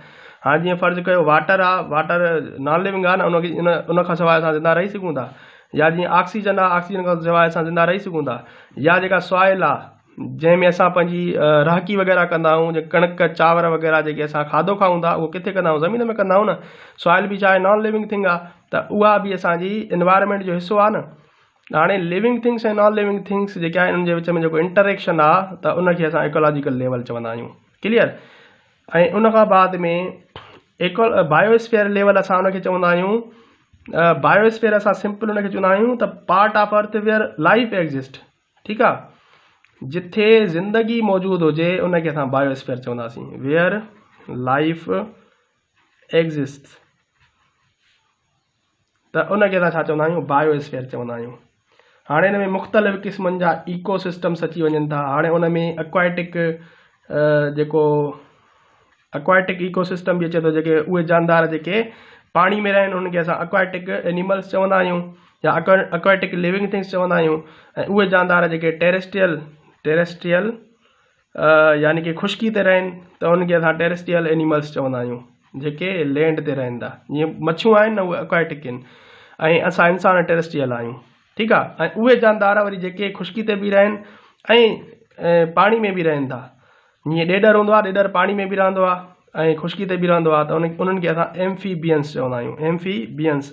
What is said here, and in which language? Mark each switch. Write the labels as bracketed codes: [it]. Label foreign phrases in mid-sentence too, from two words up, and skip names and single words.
[sd] हाणे जीअं फ़र्ज़ु कयो वाटर आहे, वाटर [en] non living [sd] आहे न, उन खां सवाइ असां ज़िंदा रही सघूं था। या जीअं ऑक्सीजन आहे, ऑक्सीजन खां सवाइ असां ज़िंदा रही सघूं था। या जेका सॉइल आहे, जंहिंमें असां पंहिंजी रहकी वग़ैरह कंदा आहियूं, जे कणिक चांवर वग़ैरह जेके असां खाधो खाऊं था, उहो किथे कंदा आहियूं, ज़मीन में कंदा आहियूं न। सॉइल बि छा आहे, [en] non living thing [sd] आहे, त उहा बि असांजी एनवायरमेंट जो हिसो आहे न। हाणे [en] living things [sd] ऐं [en] non living things [sd] जेके आहिनि, उनजे विच में जेको इंटरेक्शन आहे, त उनखे असां [en] ecological level [sd] चवंदा आहियूं। क्लियर। ऐं उन खां बाद में [en] biosphere level [sd] असां उनखे चवंदा आहियूं। बायोस्फीयर असां सिंपल उनखे चवंदा आहियूं त [en] part of earth where life exist. [sd] ठीकु आहे, जिथे ज़िंदगी मौजूदु हुजे उनखे असां बायोस्फीयर चवंदासीं, [en] where life exist. [sd] त उनखे असां छा चवंदा आहियूं, बायोस्फीयर चवंदा आहियूं। हाणे हिन में मुख़्तलिफ़ क़िस्मनि जा [en] eco systems [sd] अची वञनि था। हाणे उन में [en] aquatic eco system [sd] बि अचे थो, जेके उहे जानदार जेके पाणी में रहनि उनखे असां [en] aquatic animals [sd] चवंदा आहियूं, या [en] aquatic living things [sd] चवंदा आहियूं। ऐं उहे जानदार जेके टेरेस्ट्रियल यानी कि खुश्की ते रहनि, त उनखे असां [en] terrestrial animals [sd] चवंदा आहियूं, जेके लैंड ते रहनि था। जीअं मच्छियूं आहिनि न, उहे एक्वाटिक आहिनि। ऐं असां इंसान टेरेस्ट्रियल आहियूं, ठीकु आहे। ऐं उहे जानदार वरी जेके ख़ुश्की ते बि रहनि ऐं पाणी में बि रहनि था, जीअं ॾेॾर हूंदो आहे, ॾेॾर पाणी में बि रहंदो आहे ऐं ख़ुश्की ते बि रहंदो आहे, त उन्हनि खे असां [en] amphibians [sd] चवंदा आहियूं, एम्फीबियंस।